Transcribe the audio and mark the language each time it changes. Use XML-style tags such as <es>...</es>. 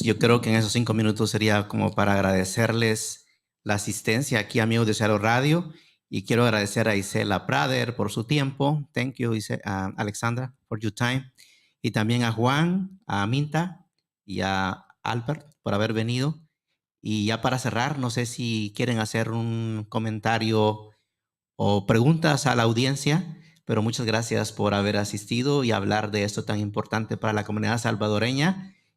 <es>Yo creo que en esos 5 minutos sería como para agradecerles la asistencia aquí, amigos de Seattle Radio. Y quiero agradecer a Isela Prader por su tiempo.</es> <en>Thank you, Alexandra, for your time.</en> <es>Y también a Juan, a Minta y a Albert por haber venido. Y ya para cerrar, no sé si quieren hacer un comentario o preguntas a la audiencia, pero muchas gracias por haber asistido y hablar de esto tan importante para la comunidad salvadoreña.</es>